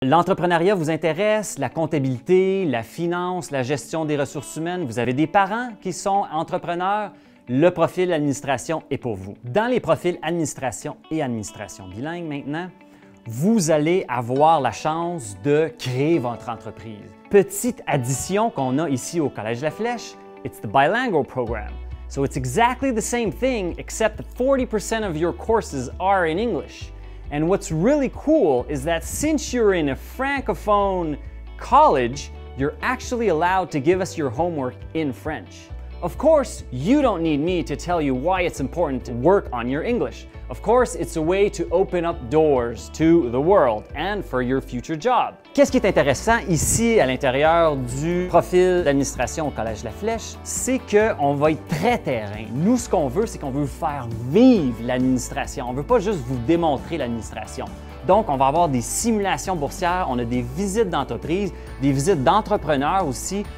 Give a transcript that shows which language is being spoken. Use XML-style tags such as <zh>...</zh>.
<fr>L'entrepreneuriat vous intéresse, la comptabilité, la finance, la gestion des ressources humaines, vous avez des parents qui sont entrepreneurs, le profil administration est pour vous. Dans les profils administration et administration bilingue maintenant, vous allez avoir la chance de créer votre entreprise. Petite addition qu'on a ici au Collège La Flèche,</fr> <en>it's the bilingual program. So it's exactly the same thing except that 40% of your courses are in English. And what's really cool is that since you're in a francophone college, you're actually allowed to give us your homework in French. Of course, you don't need me to tell you why it's important to work on your English. Of course, it's a way to open up doors to the world and for your future job.</en> <fr>Qu'est-ce qui est intéressant ici à l'intérieur du profil d'administration au Collège La Flèche, c'est qu'on va être très terrain. Nous, ce qu'on veut, c'est qu'on veut vous faire vivre l'administration. On ne veut pas juste vous démontrer l'administration. Donc, on va avoir des simulations boursières, on a des visites d'entreprise, des visites d'entrepreneurs aussi.</fr>